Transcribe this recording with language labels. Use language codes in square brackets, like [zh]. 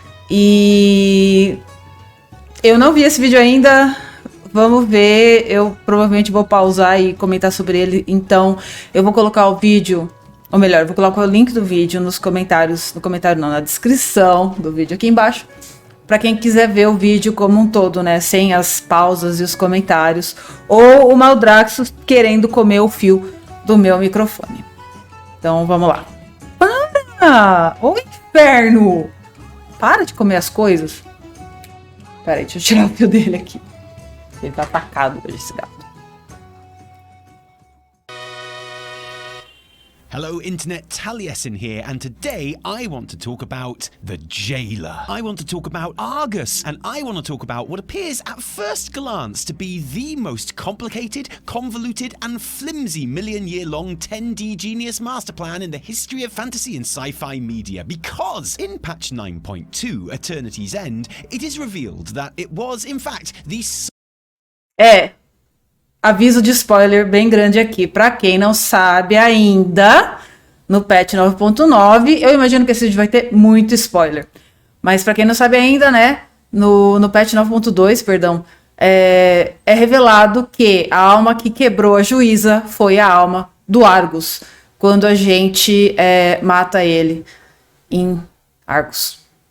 [pt] E eu não vi esse vídeo ainda, vamos ver, eu provavelmente vou pausar e comentar sobre ele, então eu vou colocar o vídeo, ou melhor, eu vou colocar o link do vídeo nos comentários, no comentário não, na descrição do vídeo aqui embaixo, para quem quiser ver o vídeo como um todo, né, sem as pausas e os comentários, ou o Maldraxxus querendo comer o fio do meu microfone. Então vamos lá. Para! Ô inferno! Para de comer as coisas. Pera aí, deixa eu tirar o fio dele aqui. Ele tá atacado hoje, esse gato. [en] Hello Internet, Taliesin here, and today I want to talk about the jailer. I want to talk about Argus, and I want to talk about what appears at first glance to be the most complicated, convoluted, and flimsy million-year-long 10D genius master plan in the history of fantasy and sci-fi media. Because in patch 9.2, Eternity's End, it is revealed that it was, in fact, the... [pt] Aviso de spoiler bem grande aqui. Pra quem não sabe ainda, no patch 9.9, eu imagino que esse vídeo vai ter muito spoiler. Mas pra quem não sabe ainda, né, no patch 9.2, perdão, é revelado que a alma que quebrou a juíza foi a alma do Argus, quando a gente mata ele em Argus.